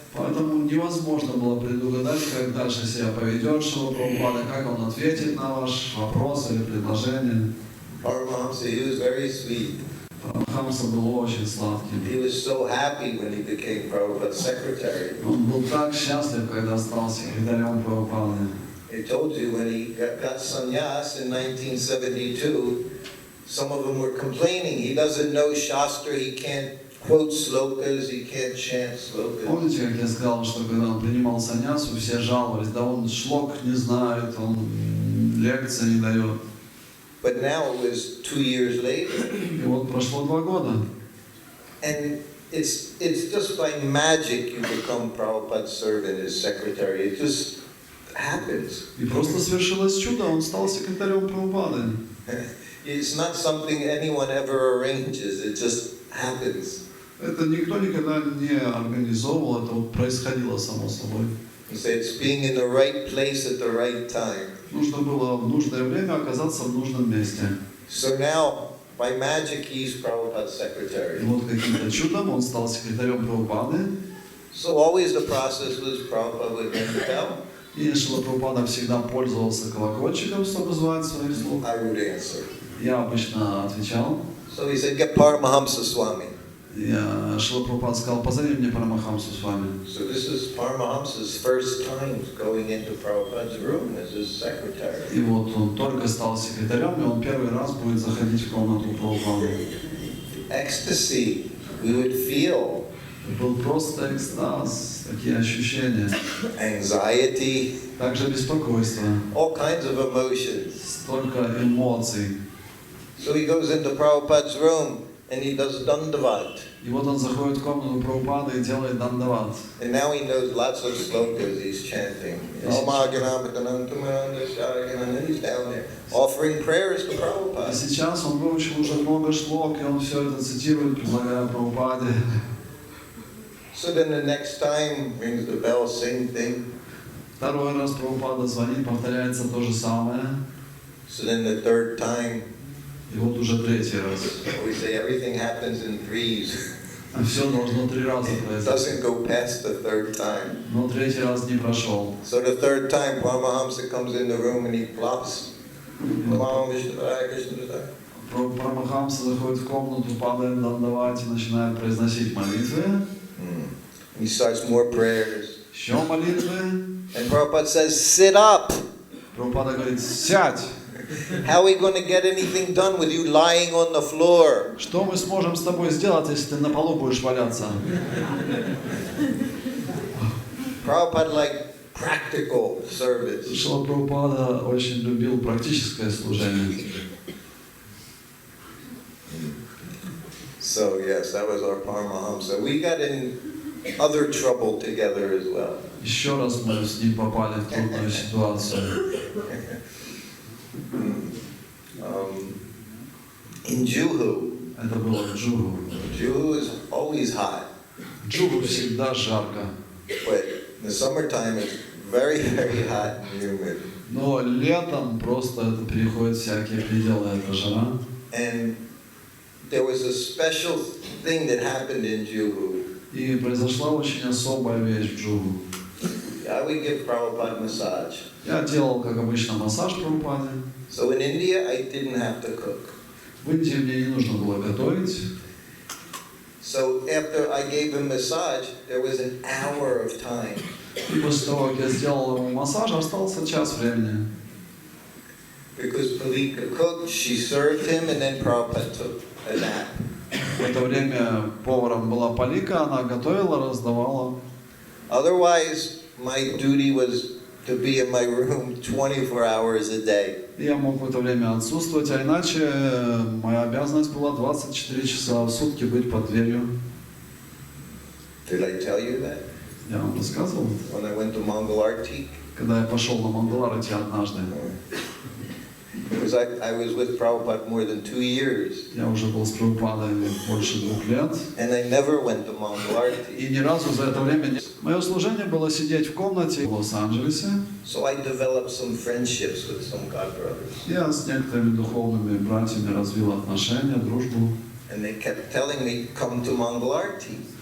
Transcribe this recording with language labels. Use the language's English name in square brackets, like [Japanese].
[Russian] Поэтому невозможно было предугадать, как дальше себя поведет Шрила Прабхупада, как он ответит на ваш вопрос или предложение. [English] Paramahamsa, he was very sweet. [Russian] Парамахамса был очень сладким. [English] He was so happy when he became Prabhupada's secretary. [Russian] Он был так счастлив, когда стал секретарем Прабхупады. [English] I told you when he got sannyas in 1972, some of them were complaining. He doesn't know Shastra, he can't quote slokas, he can't chant slokas. [Russian] Помните, как я сказал, что когда он принимал саньясу, все жаловались, да он шлок не знает, он лекции не дает. [English] But now it was 2 years later, [Russian] И вот прошло 2 года. [English] and it's just by magic you become Prabhupada's servant as secretary. It just happens. [Russian] И просто свершилось чудо, он стал секретарем Прабхупады. [English] It's not something anyone ever arranges. It just happens. [Russian] Это никто никогда не организовывал, это вот происходило само собой. [English] He said it's being in the right place at the right time. [Russian] Нужно было в нужное время оказаться в нужном месте. [English] So now, by magic, he's Prabhupada's [Russian] И [English] secretary. [Russian] вот каким-то чудом он стал секретарем Прабхупады. [English] So always the process was Prabhupada would ring the bell. [Russian] И Шрила Прабхупада всегда пользовался колокольчиком, чтобы звать своих слуг. [English] I would answer. [Russian] Я обычно отвечал. [English] So he said, get Paramahamsa Swami. [Russian] Шрила Прабхупада сказал, позови мне Парамахамсу с вами. [English] So this is Paramahamsa's first time going into Prabhupada's room as his secretary. [Russian] И вот он только стал секретарем, и он первый раз будет заходить в комнату Прабхупады. [English] Ecstasy, we would feel. [Russian] Был просто экстаз, такие ощущения. [English] Anxiety, [Russian] Также беспокойство, [English] all kinds of emotions. [Russian] столько эмоций. [English] So he goes into Prabhupada's room and he does Dandavat. [Russian] И вот он заходит в комнату Прабхупады и делает дандават. [English] And now he knows lots of slokas he's chanting. And he's down there offering prayers to [Russian] И [English] Prabhupada. [Russian] сейчас он выучил уже много шлок, и он все это цитирует, предлагая Прабхупаде. [English] So then the next time rings the bell, same thing. [Russian] Второй раз Прабхупада звонит, повторяется то же самое. [English] So then the third time, [Russian] И вот уже 3-й раз. [English] we say everything happens in threes. [Russian] А все должно 3 раза [English] It [Russian] произойти. [English] doesn't go past the third time. [Russian] Но 3-й раз не прошел. [English] So the third time, Paramahamsa comes in the room and he plops. [Sanskrit] Namo Vishnu Padaya Krishna Padaya. [Russian] Парамахамса заходит в комнату, падает дандавать и начинает произносить молитвы. [English] He starts more prayers. [Russian] Еще молитвы. [English] And Prabhupada says, sit up. [Russian] Прабхупада говорит, сядь. [English] How are we going to get anything done with you lying on the floor? [Russian] Что мы сможем с тобой сделать, если ты на полу будешь валяться? [English] Prabhupada like practical service. [Russian] Шрила Прабхупада очень любил практическое служение. [English] So yes, that was our Paramahamsa. We got in other trouble together as well. [Russian] Еще раз мы с ним попали в трудную ситуацию. [English] In Juhu. [Russian] Это было в Джугу. [English] Juhu is always hot, [Russian] Джугу всегда жарко. [English] but in the summertime it's very, very hot and humid. [Russian] Но летом просто это переходит всякие пределы, эта жара. [English] And there was a special thing that happened in Juhu. [Russian] И произошла очень особая вещь в Джугу. [English] I would give Prabhupada massage. [Russian] Я делал, как обычно, массаж Прабхупаде. [English] So in India, I didn't have to cook. [Russian] В Индии мне не нужно было готовить. [English] So after I gave him massage, there was an hour of time. [Russian] И после того, как я сделал ему массаж, остался час времени. [English] Because Palika cooked, she served him, and then Prabhupada took a nap. [Russian] В это время поваром была Полика, она готовила, раздавала. [English] Otherwise, my duty was to be in my room 24 hours a day. [Russian] Я мог в это время отсутствовать, а иначе моя обязанность была 24 часа в сутки быть под дверью. [English] Did I tell you that? [Russian] Я вам рассказывал, [English] When I went to Mongol Arctic? [Russian] когда я пошел на Мангаларати однажды. [English] Because I was with Prabhupada more than 2 years. [Russian] Я уже был с Прабхупадой больше 2 лет. [English] And I never went to Mongol Arctic. [Russian] И ни разу за это время не... Мое служение было сидеть в комнате в Лос-Анджелесе. [English] So I developed some friendships with some god brothers. [Russian] Я с некоторыми духовными братьями развил отношения, дружбу. [English] And they kept telling me, come to Mongol Arctic.